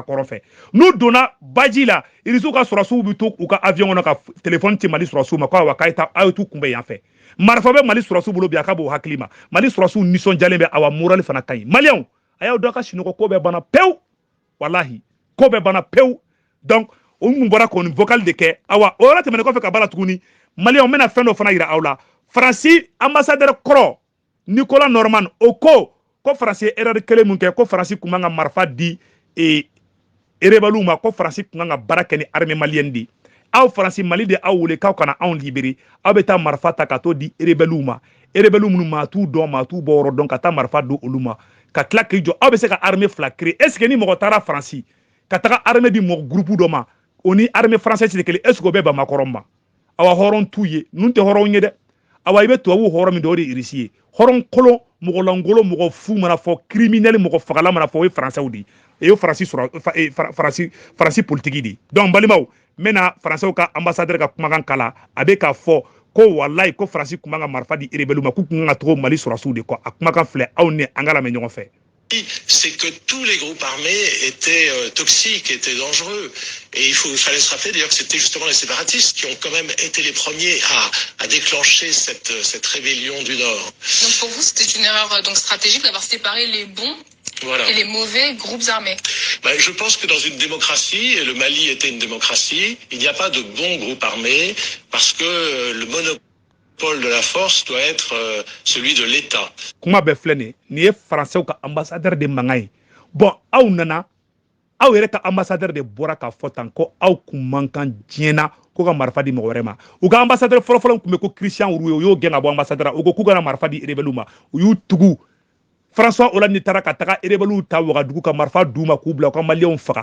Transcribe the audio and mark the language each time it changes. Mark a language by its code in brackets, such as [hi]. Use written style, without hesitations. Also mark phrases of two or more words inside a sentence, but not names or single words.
[bm] kɔrɔn fɛ n'u donna baji la irisiw ka sɔrɔsiw bɛ to u ka avion kɔnɔ ka téléphone ci Mali sɔrɔsiw ma k'a wa k'a ye taa a ye t'u kunbɛn yan fɛ marifa bɛ Mali sɔrɔsiw bolo bi a ka b'o hakili ma Mali sɔrɔsiw nisɔndiyalen bɛ awa moral fana ka ɲi maliyɛnw a y'aw dɔn ka sinɔgɔ ko bɛɛ banna pewu walahi ko bɛɛ banna pewu donc o mun bɔra k'o ni vocal de kɛ awa o yɔrɔ tɛmɛnen kɔfɛ ka b'a la tuguni maliyɛnw bɛna fɛn dɔ fana yira aw la Faransi ambassadeur kɔrɔ Nicolas Norman o ko Faransi ye erreur kelen mun kɛ ko Faransi kun man ka marifa di rebelliw ma ko Faransi kun kan ka baara kɛ ni [fr] armée malienne [bm] de aw Faransi Mali de aw wele k'aw kana anw libérer aw bɛ taa marifa ta ka t'o di rebelliw ma rebelliw minnu maa t'u dɔn maa t'u bɔ yɔrɔ dɔn ka taa marifa don olu ma ka tila k'i jɔ aw bɛ se ka armée fila créer [fr] est ce que [bm] ni mɔgɔ taara Faransi ka taga armée di mɔgɔ groupe dɔ ma o ni [fr] armée française [bm] de kelen [fr] est ce que [bm] o bɛ Bamakɔrɔ ma awa hɔrɔn t'u ye nun tɛ hɔrɔnw ye dɛ awa i bɛ tubabuw hɔrɔn min dɔ o de ye irisi ye hɔrɔn kolon mɔgɔ lankolon mɔgɔ fu mana fɔ criminel mɔgɔ fagala mana fɔ o ye Faransɛw de ye o ye Faransi politique de donc balimaw n bɛna Faransɛw ka ambassadeur ka kumakan kala a bɛ k'a fɔ ko walayi ko Faransi kun man ka marifa di rebelliw ma k'u kun kan ka togo Mali sɔrɔsiw de kɔ a kumakan filɛ aw ni an ka lamɛn ɲɔgɔn fɛ. [fr] C'est que tous les groupes armés étaient toxiques, étaient dangereux. Et il fallait se rappeler d'ailleurs que c'était justement les séparatistes qui ont quand même été les premiers à déclencher cette rébellion du Nord. Donc pour vous, c'était une erreur donc stratégique d'avoir séparé les bons et les mauvais groupes armés. Je pense que dans une démocratie, et le Mali était une démocratie, il n'y a pas de bons groupes armés parce que le monopole de la force doit être celui de l'État. [bm] Kuma bɛ filɛ nin ye Faransɛw ka ambassadeur de mankan ye bon aw nana aw yɛrɛ ka ambassadeur de bɔra k'a fɔ tan ko aw kun man kan diɲɛ na ko ka marifa di mɔgɔ wɛrɛ ma u ka ambassadeur fɔlɔfɔlɔ kun bɛ ko Christian Rouye o y'o gɛn ka bɔ ambassadeur u ko k'u kana marifa di rebelliw ma u y'u tugu François Hollande taara ka taga rebelliw ta Wagadugu ka marifa d'u ma k'u bila u ka maliyɛnw faga